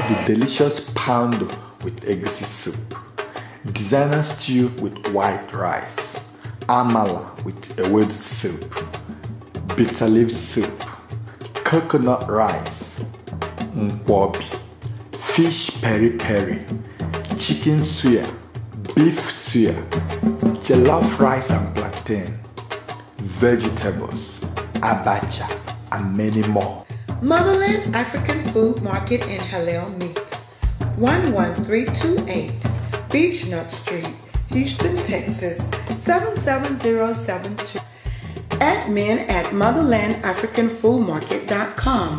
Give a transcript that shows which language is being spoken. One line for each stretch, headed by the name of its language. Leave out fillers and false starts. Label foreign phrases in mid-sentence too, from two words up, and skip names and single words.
English: the delicious pound with egusi soup, designer stew with white rice, amala with ewedu soup, bitter leaf soup, coconut rice, nkwobi, fish peri-peri, chicken suya, beef suya, jollof rice and plantain, vegetables, abacha, and many more. Motherland African Food Market and Halal Meat, 11328 Beechnut Street, Houston, Texas, 77072. admin@motherlandafricanfoodmarket.com.